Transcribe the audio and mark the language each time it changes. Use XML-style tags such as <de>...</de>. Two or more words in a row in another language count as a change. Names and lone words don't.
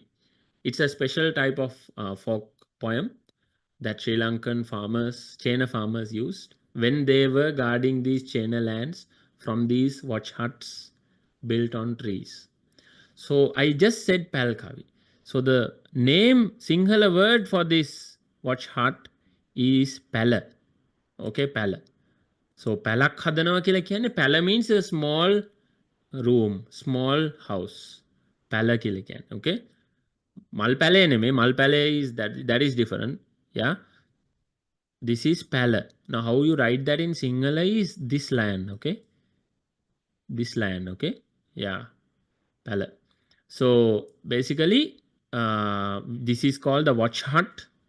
<en>It's a special type of folk poem that Sri Lankan farmers, Chena farmers used when they were guarding these Chena lands from these watch huts built on trees. So I just said Palkavi. So the name, Sinhala word for this watch hut is Pala.</en> <si>Okay, Pala. So පැලක් හදනවා කියලා කියන්නේ,</si> <en>Pala means a small room, small house.</en> <si>Pala කියලා කියන්නේ. Okay. මල් පැල නෙමෙයි.</si> <en>Mal Pala is that is different. Yeah. This is Pala. Now how you write that in Sinhala is this land. Okay. This land. Okay. Yeah, Pala. So basically, this is called the watch hut.</en>